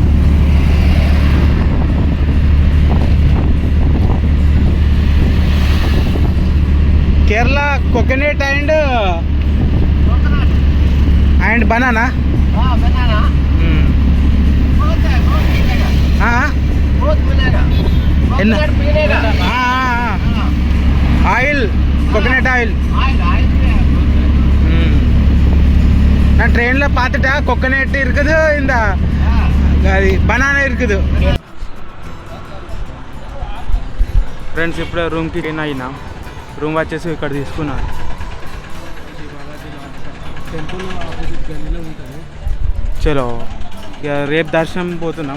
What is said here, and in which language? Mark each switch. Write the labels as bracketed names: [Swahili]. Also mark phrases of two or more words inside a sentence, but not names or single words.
[English] Kerala coconut and banana. Oil, coconut oil. [Tamil] நான் ட்ரெயினில் பார்த்துட்டா கொக்கனட் இருக்குது, இந்த అది బనానా இருக்குது. [Telugu] ఫ్రెండ్స్, ఇప్పుడే రూమ్కి అయినా రూమ్ వచ్చేసి ఇక్కడ తీసుకున్నాను. చలో, ఇక రేపు దర్శనం పోతున్నాం.